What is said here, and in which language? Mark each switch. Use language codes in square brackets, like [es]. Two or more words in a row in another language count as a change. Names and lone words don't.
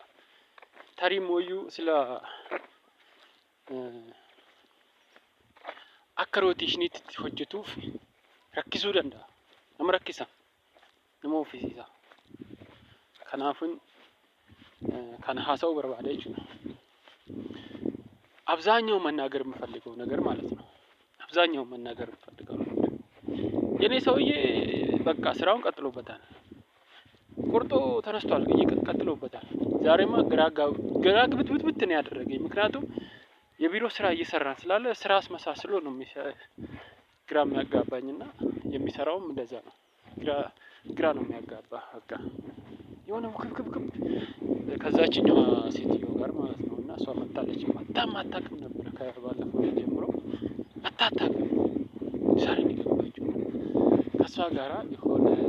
[om] Tarii mooyyuu sila akka rootiishiniitti hojjetuuf rakkisuu danda'a. Nama rakkisa. Nama ofiisiisa. Kanaafuu kana haasa'uu barbaada jechuudha. [am] አብዛኛው መናገር የምፈልገው ነገር ማለት ነው። አብዛኛው መናገር የምፈልገው የኔ ሰውዬ በቃ ስራውን ቀጥሎበታል። ቁርጦ ተነስቷል ቀጥሎበታል። ዛሬማ ግራ ግብት ነው ያደረገኝ። ምክንያቱም የቢሮ ስራ እየሰራን ስላለ ስራ አስመሳስሎ ነው ግራ የሚያጋባኝና የሚሰራውም እንደዛ ነው። ግራ ነው የሚያጋባ በቃ የሆነ ክብክብ ከዛችኛዋ ሴትዮ ጋር ማለት ነው። እና እሷ መጣለች አታውቅም ነበር ከባለፈው ጀምሮ አታውቅም። ዛሬ ነው የገባችው። ከእሷ ጋራ የሆነ